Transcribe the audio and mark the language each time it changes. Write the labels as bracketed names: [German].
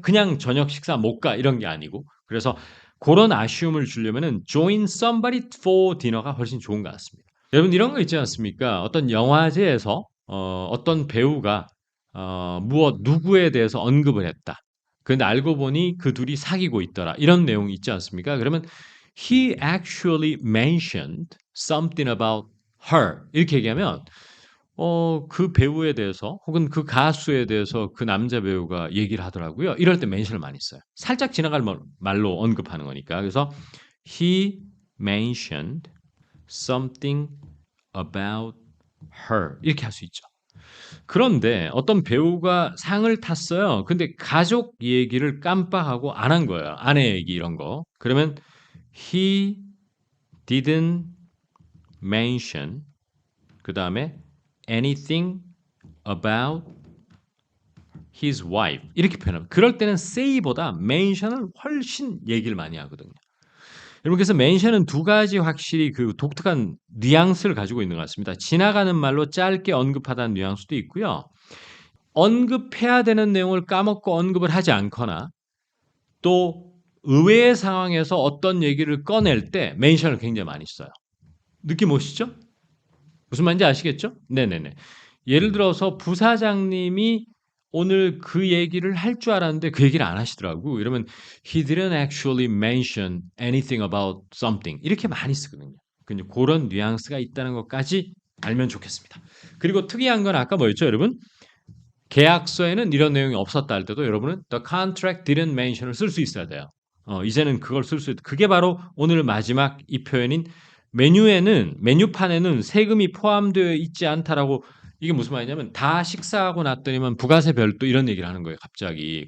[Korean] 그냥 저녁 식사 못 가 이런 게 아니고 그래서 그런 아쉬움을 주려면은 [English] join somebody for dinner [Korean] 가 훨씬 좋은 것 같습니다. 여러분 이런 거 있지 않습니까? 어떤 영화제에서 어떤 배우가 무엇 누구에 대해서 언급을 했다. 근데 알고 보니 그 둘이 사귀고 있더라. 이런 내용이 있지 않습니까? 그러면 [English] he actually mentioned something about her. [Korean] 이렇게 얘기하면 그 배우에 대해서 혹은 그 가수에 대해서 그 남자 배우가 얘기를 하더라고요. 이럴 때 mention을 많이 써요. 살짝 지나갈 말로 언급하는 거니까. 그래서 [English] he mentioned something about her. [Korean] 이렇게 할 수 있죠. 그런데 어떤 배우가 상을 탔어요. 근데 가족 얘기를 깜빡하고 안 한 거예요. 아내 얘기 이런 거. 그러면 [English] he didn't mention [Korean] 그 다음에 [English] anything about his wife [Korean] 이렇게 표현합니다. 그럴 때는 say보다 mention을 훨씬 얘기를 많이 하거든요. 여러분 그래서 mention은 두 가지 확실히 그 독특한 뉘앙스를 가지고 있는 것 같습니다. 지나가는 말로 짧게 언급하다는 뉘앙스도 있고요. 언급해야 되는 내용을 까먹고 언급을 하지 않거나 또 의외의 상황에서 어떤 얘기를 꺼낼 때 멘션을 굉장히 많이 써요. 느낌 오시죠? 무슨 말인지 아시겠죠? 네네네. 예를 들어서 부사장님이 오늘 그 얘기를 할 줄 알았는데 그 얘기를 안 하시더라고. 이러면 [English] he didn't actually mention anything about something [Korean] 이렇게 많이 쓰거든요. 그런 뉘앙스가 있다는 것까지 알면 좋겠습니다. 그리고 특이한 건 아까 뭐였죠, 여러분? 계약서에는 이런 내용이 없었다 할 때도 여러분은 [English] the contract didn't mention [Korean] 을 쓸 수 있어야 돼요. 이제는 그걸 쓸 수 있다. 그게 바로 오늘 마지막 이 표현인 메뉴판에는 세금이 포함되어 있지 않다라고 이게 무슨 말이냐면 다 식사하고 났더니만 부가세 별도 이런 얘기를 하는 거예요, 갑자기.